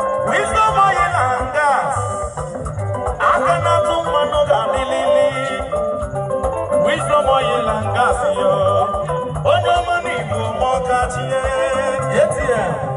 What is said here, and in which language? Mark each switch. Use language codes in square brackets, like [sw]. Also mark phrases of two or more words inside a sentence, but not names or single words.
[en] Wisdom oil and gas. [ig] Aka na-atụ mmanụ ga-adịlịlị. [en] Wisdom oil and gas, yo. [ig] Onye ọma n'Igbo, ma ọ ka chi ya. [en] A T M.